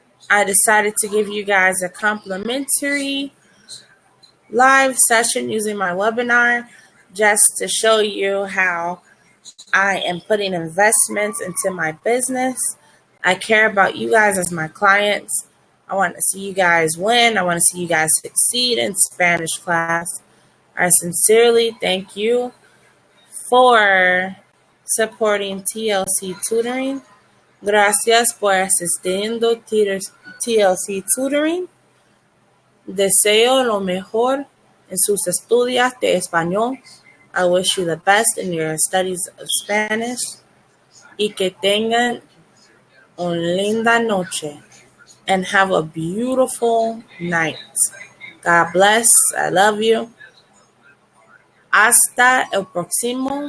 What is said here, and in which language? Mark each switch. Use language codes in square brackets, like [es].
[en] I decided to give you guys a complimentary live session using my webinar just to show you how I am putting investments into my business. I care about you guys as my clients. I want to see you guys win. I want to see you guys succeed in Spanish class. I sincerely thank you for supporting TLC Tutoring. [es] Gracias por asistiendo TLC Tutoring. Deseo lo mejor en sus estudios de español. [en] I wish you the best in your studies of Spanish. [es] Y que tengan una linda noche. [en] And have a beautiful night. God bless. I love you. [es] Hasta el próximo.